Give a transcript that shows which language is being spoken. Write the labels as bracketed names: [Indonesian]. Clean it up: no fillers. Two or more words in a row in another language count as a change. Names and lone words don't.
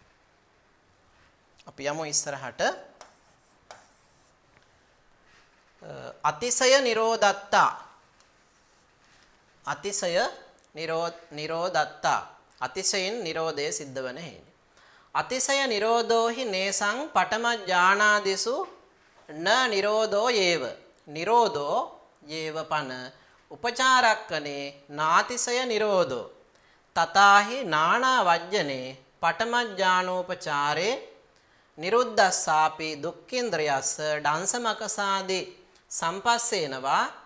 [Sinhala] අපි යමු ඉස්සරහට. [Pali] අතිශය නිරෝධත්තා අතිශය නිරෝධත්තා [Sinhala] අතිශයින් නිරෝධය සිද්ධ වන හේිනි. [Pali] අතිශය නිරෝධෝහි නේසං පඨම ඥානාදිසු න නිරෝධෝ යේව නිරෝධෝ යේව පන උපචාරක්කනේ නාතිශය නිරෝධෝ තතාහි නානා වජ්ජනේ පඨම ඥානෝපචාරේ නිරුද්ධස්සාපි දුක්ඛේන්ද්‍රයස්ස ඩංසමකසාදි සම්පස්සේනවා